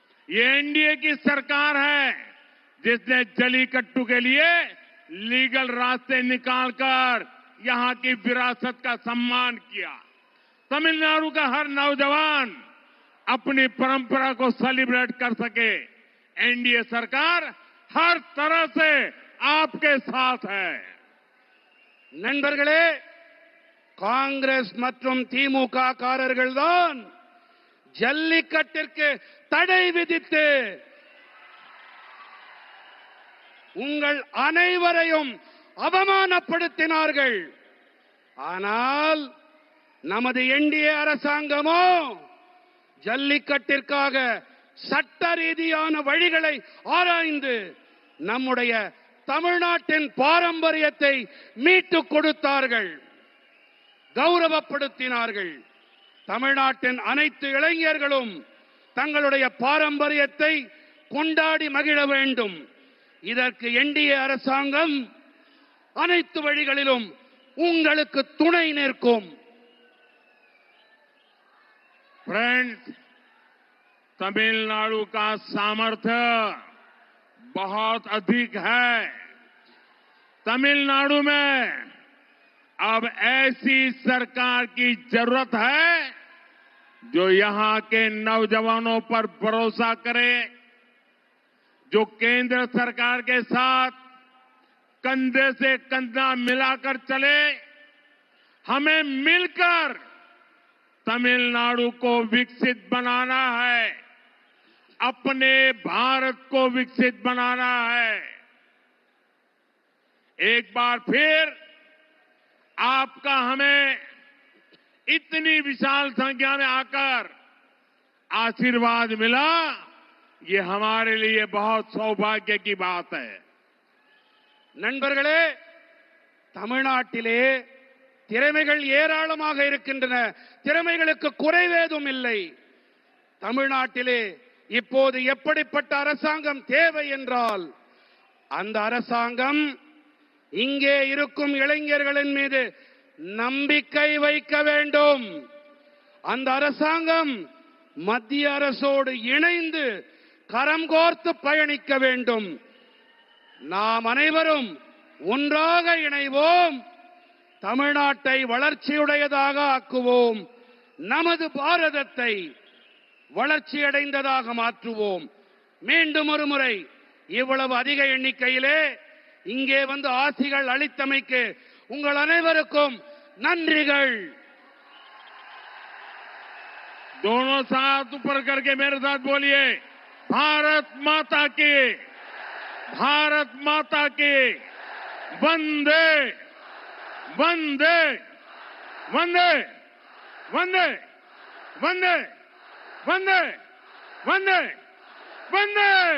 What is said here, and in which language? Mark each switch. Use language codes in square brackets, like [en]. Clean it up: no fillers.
[hi] ये एनडीए की सरकार है जिसने जलीकट्टू के लिए लीगल रास्ते निकालकर यहां की विरासत का सम्मान किया। तमिलनाडु का हर नौजवान अपनी परंपरा को सेलिब्रेट कर सके, एनडीए सरकार हर तरह से आपके साथ है। [ta] நண்பர்களே, காங்கிரஸ் மற்றும் திமுக காரர்கள் தான் ஜல்லிக்கட்டிற்கு தடை விதித்து உங்கள் அனைவரையும் அவமானப்படுத்தினார்கள். ஆனால் நமது என்டிஏ அரசாங்கமோ ஜல்லிக்கட்டிற்காக சட்ட ரீதியான வழிகளை ஆராய்ந்து நம்முடைய தமிழ்நாட்டின் பாரம்பரியத்தை மீட்டுக் கொடுத்தார்கள், கௌரவப்படுத்தினார்கள். தமிழ்நாட்டின் அனைத்து இளைஞர்களும் தங்களுடைய பாரம்பரியத்தை கொண்டாடி மகிழ வேண்டும். இதற்கு என்டிஏ அரசாங்கம் அனைத்து வழிகளிலும் உங்களுக்கு துணை நிற்கும். [hi] फ्रेंड्स, तमिलनाडु का सामर्थ्य बहुत अधिक है। तमिलनाडु में अब ऐसी सरकार की जरूरत है जो यहां के नौजवानों पर भरोसा करे, जो केंद्र सरकार के साथ कंधे से कंधा मिलाकर चले। हमें मिलकर तमिलनाडु को विकसित बनाना है, अपने भारत को विकसित बनाना है। एक बार फिर आपका हमें इतनी विशाल संख्या में आकर आशीर्वाद मिला, ये हमारे लिए बहुत सौभाग्य की बात है। [ta] நண்பர்களே, தமிழ்நாட்டிலே திறமைகள் ஏராளமாக இருக்கின்றன. திறமைகளுக்கு குறைவேதும் இல்லை. தமிழ்நாட்டிலே இப்போது எப்படிப்பட்ட அரசாங்கம் தேவை என்றால், அந்த அரசாங்கம் இங்கே இருக்கும் இளைஞர்களின் மீது நம்பிக்கை வைக்க வேண்டும். அந்த அரசாங்கம் மத்திய அரசோடு இணைந்து கரம் கோர்த்து பயணிக்க வேண்டும். நாம் அனைவரும் ஒன்றாக இணைவோம், தமிழ்நாட்டை வளர்ச்சியுடையதாக ஆக்குவோம். நமது பாரதத்தை வளர்ச்சியடைந்ததாக மாற்றுவோம். மீண்டும் ஒரு முறை இவ்வளவு அதிக எண்ணிக்கையிலே இங்கே வந்து ஆசிகள் அளித்தமைக்கு உங்கள் அனைவருக்கும் நன்றிகள். [hi] दोनों साथ ऊपर करके मेरे साथ बोलिए, भारत माता की, भारत माता की, वंदे वंदे वंदे वंदे वंदे वंदे वंदे वंदे.